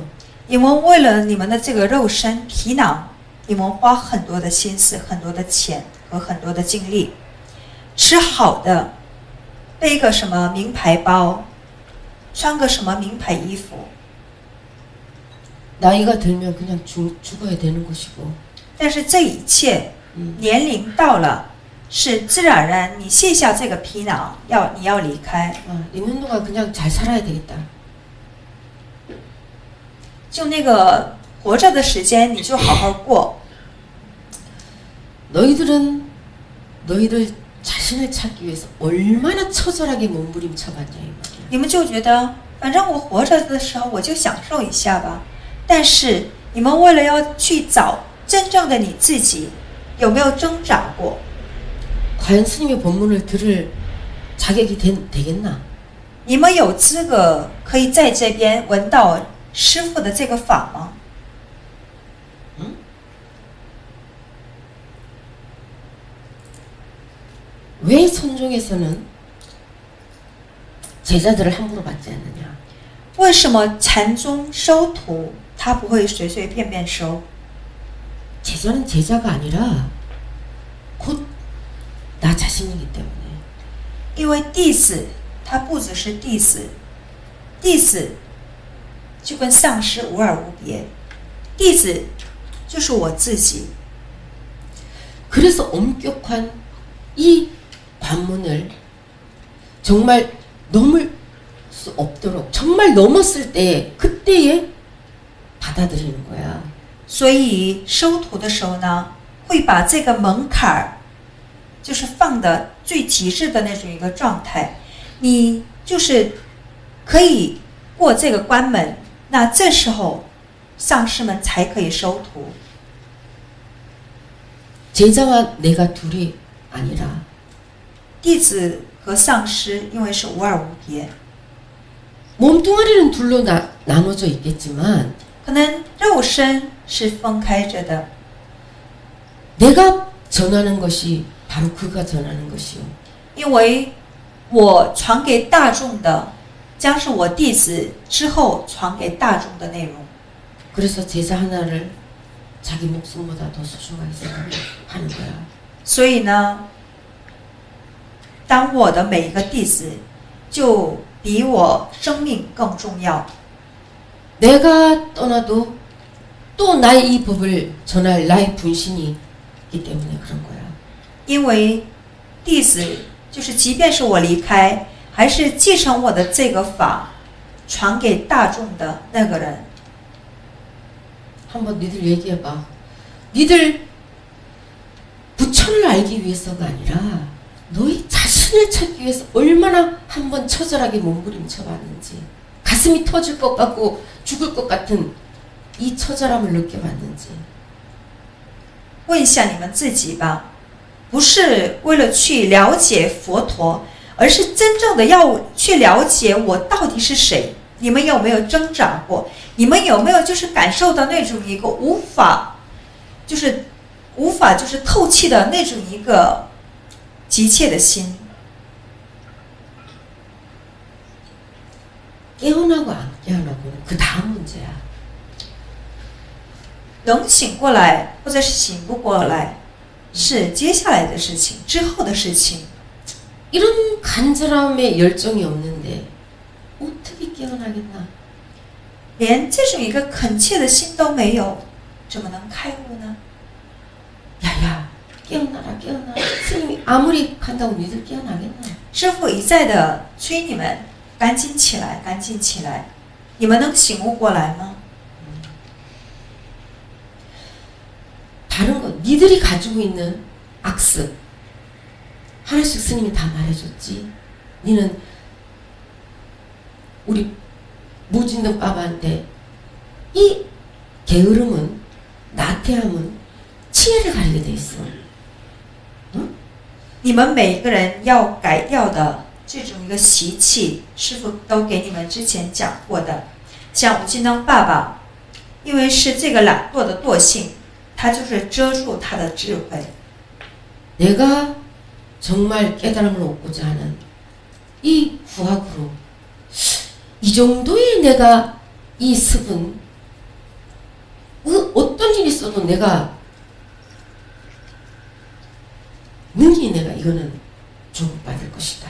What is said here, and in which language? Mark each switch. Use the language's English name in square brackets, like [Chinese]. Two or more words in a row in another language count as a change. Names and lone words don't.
[Chinese] 你们为了你们的这个肉身皮囊，你们花很多的心思、很多的钱和很多的精力，吃好的，背个什么名牌包，穿个什么名牌衣服。 [Korean] 나이가 들면 그냥 죽어야 되는 것이고. [Chinese] 但是这一切年龄到了，是自然而然，你卸下这个皮囊，你要离开。 [Korean] 있는 동안 그냥 잘 살아야 되겠다. [Chinese] 就那个活着的时间，你就好好过。 [Korean] 너희들 자신을 찾기 위해서 얼마나 처절하게 몸부림쳐봤냐 이 말이야. [Chinese] 你们就觉得，反正我活着的时候我就享受一下吧。但是你们为了要去找真正的你自己，有没有挣扎过？ [Korean] 과연 스님의 법문을 들을 자격이 되겠나? [Chinese] 你们有资格可以在这边闻到师父的这个法吗？ [Korean] 왜 선종에서는 제자들을 함부로 받지 않느냐? [Chinese] 为什么禅宗收徒他不会随随便便收？ [Korean] 제자는 제자가 아니라 곧 나 자신이기 때문에. [Chinese] 因为弟子他不只是弟子，弟子就跟上师无二无别，弟子就是我自己。 [Korean] 그래서 엄격한 이 관문을 정말 넘을 수 없도록 정말 넘었을 때 그때에 받아들이는 거야. [Chinese] 所以收徒的时候呢，会把这个门槛儿，就是放的最极致的那种一个状态，你就是可以过这个关门，那这时候上师们才可以收徒。 [Korean] 제자와 내가 둘이 아니라 [Chinese] 弟子和上师因为是无二无别， [Korean] 몸뚱아리는 둘로 나눠져 있겠지만 [Chinese] 可能肉身是分开着的， [Korean] 내가 전하는 것이 바로 그가 전하는 것이요. [Chinese] 因为我传给大众的将是我弟子之后传给大众的内容。 [Korean] 그래서 제자 하나를 자기 목숨보다 더 소중하게 생각하는 거야. [Chinese] 所以呢， 当我的每一个弟子就比我生命更重要。 [Korean] 내가 떠나도 또 나의 이 법을 전할 나의 분신이 있기 때문에 그런 거야. [Chinese] 因为弟子就是即便是我离开，还是继承我的这个法传给大众的那个人。 [Korean] 한번 니들 얘기해봐. 니들 부처를 알기 위해서가 아니라 너희 자신을 찾기 위해서 얼마나 한번 처절하게 몸부림쳐 봤는지, 가슴이 터질 것 같고 죽을 것 같은 이 처절함을 느껴봤는지. [Chinese] 问一下你们自己吧，不是为了去了解佛陀，而是真正的要去了解我到底是谁。你们有没有挣扎过？你们有没有就是感受到那种一个无法透气的那种一个急切的心？ [Korean] 깨어나고 안 깨어나고는 그 다음 문제야. [Chinese] 能醒过来或者是醒不过来，是接下来的事情，之后的事情。 [Korean] 이런 간절함에 열정이 없는데 어떻게 깨어나겠나? [Chinese] 连这种一个恳切的心都没有，怎么能开悟呢？ [Korean] 야야, 깨어나라 깨어나라. 스님이 아무리 간다고 니들 깨어나겠나? [Chinese] 师父一再的催你们赶紧起来，赶紧起来，你们能醒悟过来吗？ [Korean] 다른 거 니들이 가지고 있는 악습 하나씩 스님이 다 말해줬지. 니는 우리 무진등 바바한테 이 게으름은, 나태함은 치해를 가리게 돼 있어. 응? [Chinese] 你们每一个人要改掉的这种一个习气，师父都给你们之前讲过的。像无尽灯爸爸，因为是这个懒惰的惰性，他就是遮住他的智慧。 [Korean] 내가 정말 깨달음을 얻고자 하는 이 구학으로 이 정도의 내가 이 습은 어떤 일이 있어도 내가 능히 내가 이거는 주목받을 것이다.